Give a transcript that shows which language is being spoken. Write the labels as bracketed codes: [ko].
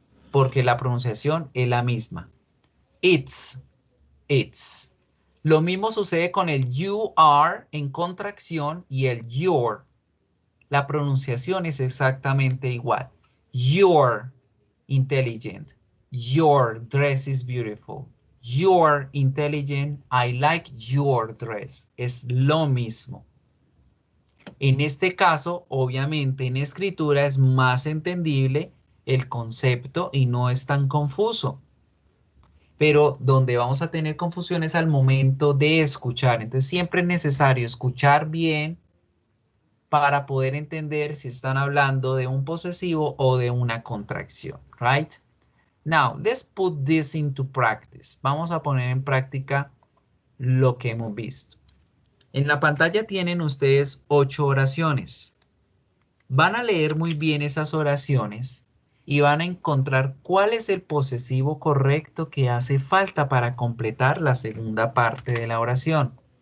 [es] Porque la pronunciación es la misma. It's, it's. Lo mismo sucede con el you are en contracción y el your. La pronunciación es exactamente igual. [en] You're intelligent. Your dress is beautiful. You're intelligent. I like your dress. [es] Es lo mismo. En este caso, obviamente, en escritura es más entendible el concepto y no es tan confuso. Pero donde vamos a tener confusiones al momento de escuchar. Entonces siempre es necesario escuchar bien para poder entender si están hablando de un posesivo o de una contracción, right? [en] Now, let's put this into practice. [es] Vamos a poner en práctica lo que hemos visto. En la pantalla tienen ustedes 8 oraciones. Van a leer muy bien esas oraciones y van a encontrar cuál es el posesivo correcto que hace falta para completar la segunda parte de la oración.